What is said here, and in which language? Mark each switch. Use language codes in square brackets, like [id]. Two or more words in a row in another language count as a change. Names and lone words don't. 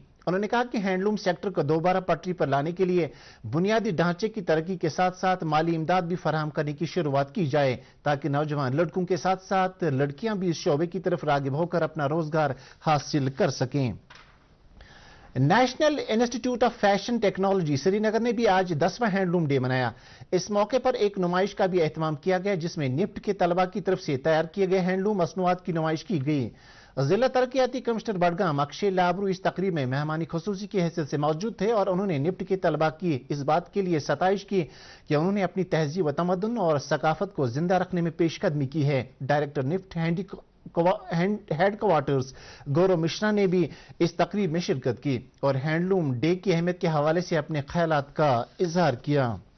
[ur] انہوں نے کہا کہ [en] handloom sector [ur] کو دوبارہ پٹری پر لانے کے لیے بنیادی ڈھانچے کی ترقی کے ساتھ ساتھ مالی امداد بھی فراہم کرنے کی شروعات کی جائے تاکہ نوجوان لڑکوں کے ساتھ ساتھ لڑکیاں بھی اس شعبے کی طرف راغب ہو کر اپنا روزگار حاصل کر سکیں. نیشنل انسٹی ٹیوٹ آف فیشن ٹیکنالوجی سری نگر نے بھی آج 10واں ہینڈلوم ڈے منایا. اس موقع پر ایک نمائش کا بھی اہتمام کیا گیا جس میں نفٹ کے طلبہ کی طرف سے تیار کیے گئے ہینڈلوم مصنوعات کی نمائش کی گئی. ضلع ترقیاتی کمشنر بڈگام اکشے لابرو اس تقریب میں مہمانی خصوصی کی حیثیت سے موجود تھے اور انہوں نے نفٹ کے طلباء کی اس بات کے لیے ستائش کی کہ انہوں نے اپنی تہذیب و تمدن اور ثقافت کو زندہ رکھنے میں پیش قدمی کی ہے۔ ڈائریکٹر نفٹ ہیڈ کوارٹرز گورو مشرا نے بھی اس تقریب میں شرکت کی اور ہینڈلوم ڈے کی اہمیت کے حوالے سے اپنے خیالات کا اظہار کیا۔